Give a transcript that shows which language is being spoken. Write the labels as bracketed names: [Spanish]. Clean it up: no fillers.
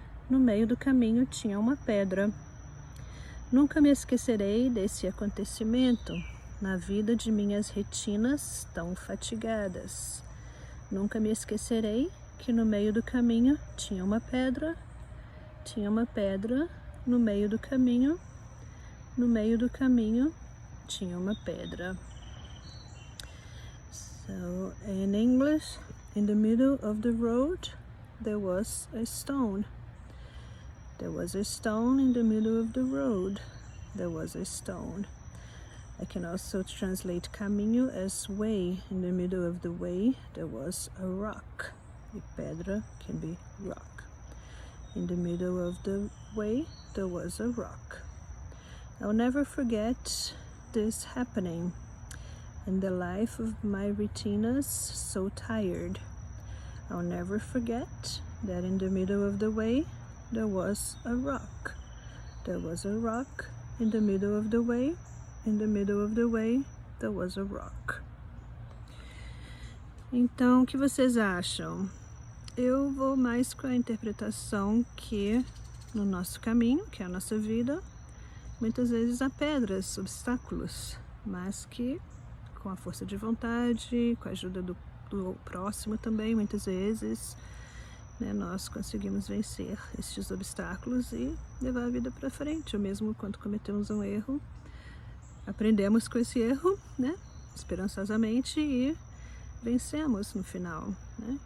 [Portuguese] No meio do caminho tinha uma pedra. Nunca me esquecerei desse acontecimento na vida de minhas retinas tão fatigadas. Nunca me esquecerei que no meio do caminho tinha uma pedra. Tinha uma pedra no meio do caminho. No meio do caminho tinha uma pedra. [English] So, in English, in the middle of the road, there was a stone. There was a stone in the middle of the road. There was a stone. I can also translate caminho as way. In the middle of the way, there was a rock. E pedra can be rock. In the middle of the way, there was a rock. I'll never forget this happening in the life of my retinas so tired. I'll never forget that in the middle of the way, there was a rock. There was a rock in the middle of the way. In the middle of the way, there was a rock. [Portuguese] Então, o que vocês acham? Eu vou mais com a interpretação que no nosso caminho, que é a nossa vida, muitas vezes há pedras, obstáculos, mas que com a força de vontade, com a ajuda do próximo também, muitas vezes, né, nós conseguimos vencer estes obstáculos e levar a vida para frente, ou mesmo quando cometemos um erro, aprendemos com esse erro, né, esperançosamente, e vencemos no final, né?